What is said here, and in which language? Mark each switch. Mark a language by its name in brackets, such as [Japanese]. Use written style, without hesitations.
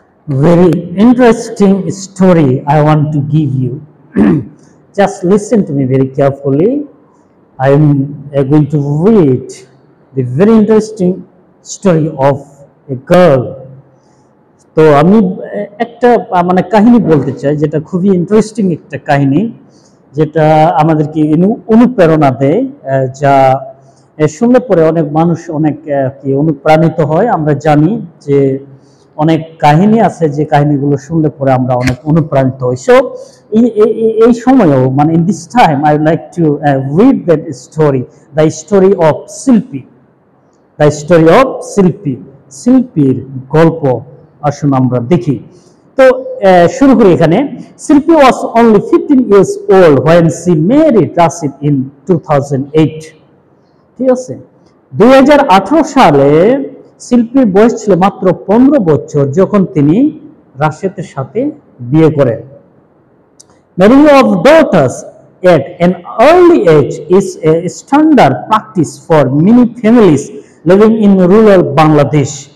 [English] Very interesting story I want to give you. Just listen to me very carefully. I am going to read the very interesting story of a girl. [Bangla] তো আমি একটা মানে কাহিনী বলতে চাই যেটা খুবই ইন্টারেস্টিং একটা কাহিনী যেটা আমাদেরকে অনুপ্রেরণা দেয় যা শুনলে পরে অনেক মানুষ অনেক কি অনুপ্রাণিত হয়। আমরা জানি যে অনেক কাহিনী আছে যে কাহিনীগুলো শুনলে পরে আমরা অনেক অনুপ্রাণিত হই। [English] so [Bangla] এই সময়েও মানে [English] in this time I like to read that story, the story of Shilpi, the story of Shilpi, [Bangla] শিল্পীর গল্প। আসুন আমরা দেখি। তো শুরু করি এখানে। [English] Shilpi was only 15 years old when she married Rashid in 2008। [Bangla] ঠিক আছে, 2018 সালে শিল্পীর বয়স ছিল মাত্র 15 বছর যখন তিনি রাশেদের সাথে বিয়ে করেন। [English] Marrying of daughters at an early age is a standard practice for many families living in rural Bangladesh।